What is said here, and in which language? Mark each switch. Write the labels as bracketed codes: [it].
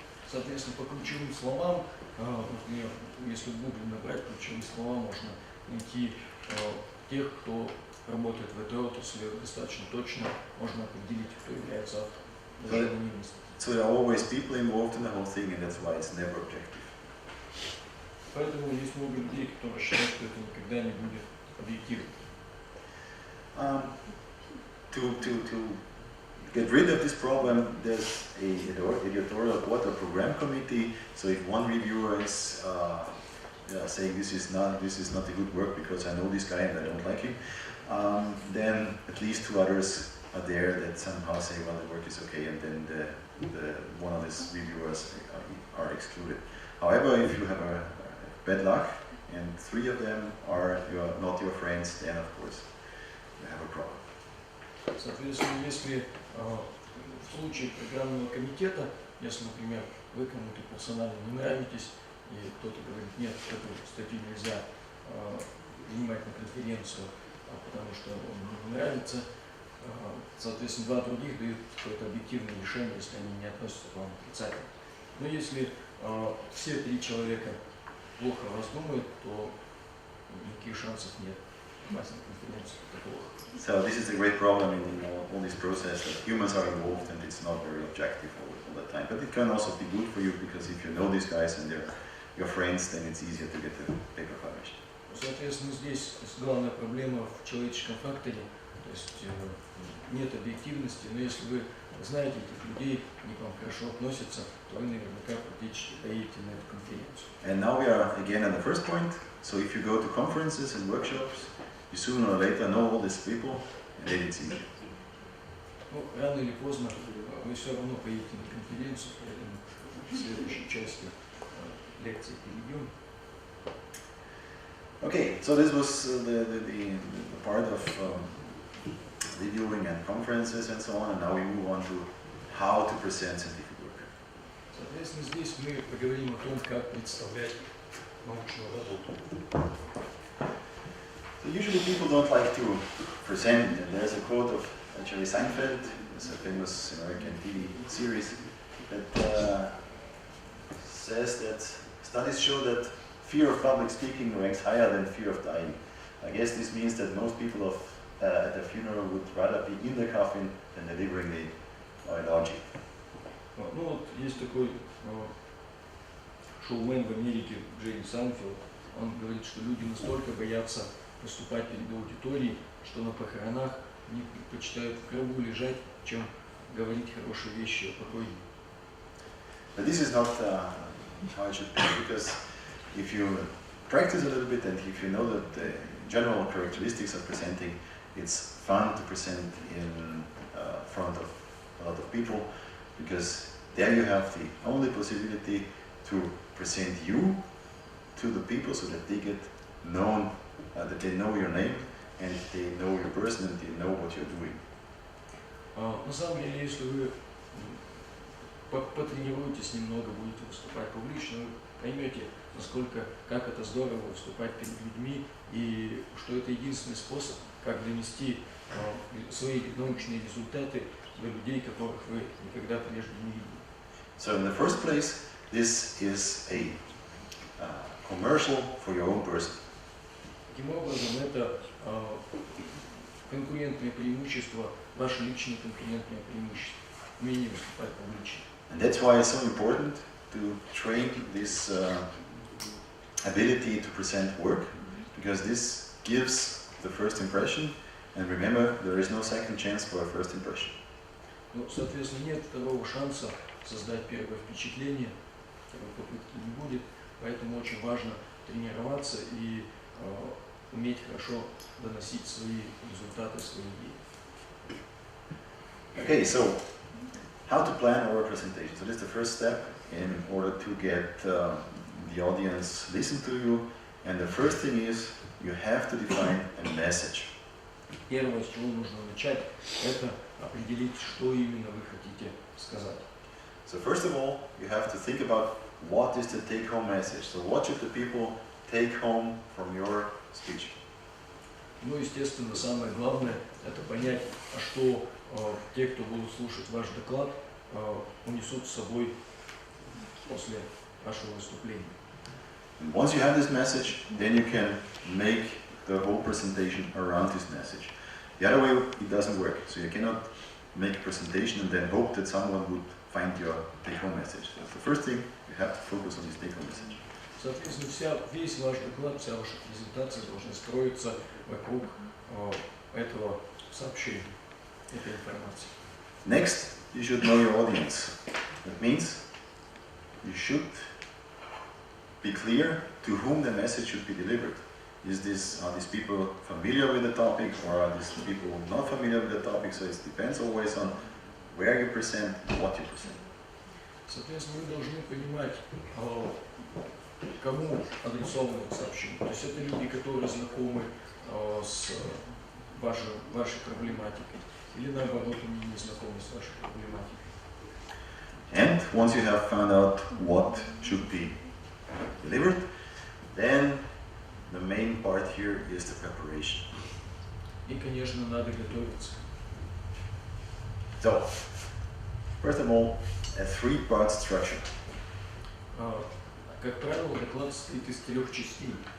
[ru] Соответственно, по ключевым словам, например, если в Google набрать ключевые слова, можно найти тех, кто работает в этой отрасли достаточно точно, можно определить, кто является автором. [en] So there are always people involved in the whole thing, and that's why it's never objective. [ru] Поэтому есть много людей, которые считают, что это никогда не будет объективным. [en] To get rid of this problem, there's an editorial board or program committee. So if one reviewer is saying this is not a good work because I know this guy and I don't like him, then at least two others are there that somehow say, well, the work is okay, and then one of these reviewers are excluded. However, if you have a bad luck and three of them are not your friends, then of course you have a problem. [ru] Соответственно, если в случае программного комитета, если, например, вы кому-то персонально не нравитесь, и кто-то говорит, нет, эту статью нельзя принимать на конференцию, потому что он не нравится, соответственно, два других дают какое-то объективное решение, если они не относятся к вам отрицательно. Но если все три человека плохо раздумают, то никаких шансов нет попасть на конференцию такого. [en] So this is a great problem in all this process, that humans are involved and it's not very objective all the time. But it can also be good for you, because if you know these guys and they're your friends, then it's easier to get the paper published. [ru] Соответственно, здесь главная проблема в человеческом факторе, то есть нет объективности, но если вы знаете этих людей, они к вам хорошо относятся, то вы наверняка практически поедете на эту конференцию. [en] And now we are again on the first point. So if you go to conferences and workshops, you sooner or later know all these people, and then it's easier. [ru] Ну, рано или поздно вы все равно поедете на конференцию, поэтому в следующей части лекции перейдем. [en] Okay, so this was the part of reviewing and conferences and so on, and now we move on to how to present scientific work. [ru] Соответственно, здесь мы поговорим о том, как представлять научную работу. [en] So usually people don't like to present, and there's a quote of Jerry Seinfeld, it's a famous American TV series, that says that studies show that fear of public speaking ranks higher than fear of dying. I guess this means that most people at a funeral would rather be in the coffin than delivering the eulogy. [ru] Ну вот есть такой шоумен в Америке Джерри Сайнфелд, он говорит, что люди настолько боятся выступать перед аудиторией, что на похоронах они предпочитают в гробу лежать, чем говорить хорошие вещи о покойнике. [en] But this is not how it should be, because if you practice a little bit and if you know that the general characteristics of presenting, it's fun to present in front of a lot of people, because there you have the only possibility to present you to the people so that they get known, that they know your name and they know your person and they know what you're doing. [ru] На самом деле, если вы потренируетесь немного, будете выступать публично, вы поймете, как это здорово выступать перед людьми, и что это единственный способ, как донести свои научные результаты до людей, которых вы никогда прежде не видели. [en] So in the first place, this is a commercial for your own person. [ru] Таким образом, это конкурентное преимущество, ваше личное конкурентное преимущество, умение выступать публично. [en] And that's why it's so important to train this ability to present work, because this gives the first impression, and remember, there is no second chance for a first impression. [ru] Ну, соответственно, нет второго шанса создать первое впечатление, второй попытки не будет, Поэтому очень важно тренироваться и уметь хорошо доносить свои результаты, свои идеи. [en] Okay, so how to plan our presentation. So this is the first step in order to get the audience listen to you. And the first thing is you have to define a message. [ru] Первое, с чего нужно начать, это определить, что именно вы хотите сказать. [en] So first of all, you have to think about what is the take-home message. So what should the people take home from your speech? [ru] Ну, естественно, самое главное – это понять, а что те, кто будут слушать ваш доклад, унесут с собой после вашего выступления. [en] And once you have this message, then you can make the whole presentation around this message. The other way, it doesn't work. So you cannot make a presentation and then hope that someone would find your take-home message. So the first thing, you have to focus on this take-home message. [ru] Соответственно, весь ваш доклад, вся ваша презентация должна строиться вокруг этого сообщения, этой информации. [en] Next, you should know your audience. That means you should be clear to whom the message should be delivered. Are these people familiar with the topic, or are these people not familiar with the topic? So it depends always on where you present and what you present. [ru] Соответственно, вы должны понимать, кому адресовано это сообщение. То есть это люди, которые знакомы с вашей проблематикой, или наоборот, они не знакомы с вашей проблематикой. [en] And once you have found out what should be delivered, then the main part here is the preparation. [ru] И, конечно, надо готовиться. [en] So, first of all, a three-part structure. [ru] Как правило, доклад состоит из 3 частей.